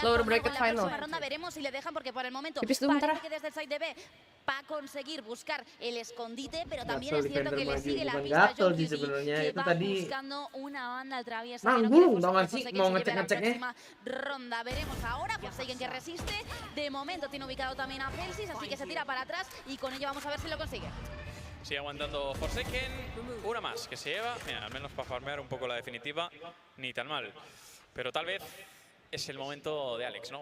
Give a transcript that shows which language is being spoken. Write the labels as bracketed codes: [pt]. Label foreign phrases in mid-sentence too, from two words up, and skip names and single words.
[en] Lower [es] con algo [en] bracket [es] en la [en] final. [es] próxima ronda. Veremos si le dejan, porque por el momento [id] Tipis dulu [es] parece [id] bentar. [es] que desde el side de B va a conseguir buscar el escondite, pero también [id] Gatel [es] es cierto que [id] defender [es] le sigue la [id] bukan [es] pista a [id] gatel [es] John [id] sih [es] Cutie, [id] sebenarnya. [es] que [id] Itu [es] va [id] tadi [es] buscando una banda al traviesa. [id] nanggung tau gak sih mau ngecek-ngeceknya. [es] Ronda, veremos ahora Forsaken que resiste. De momento tiene ubicado también a Celsius, así que se tira para atrás y con ello vamos a ver si lo consigue. Sigue aguantando Forsaken. Una más que se lleva. Mira, al menos para farmear un poco la definitiva. Ni tan mal. Pero tal vez es el momento de Alex, ¿no?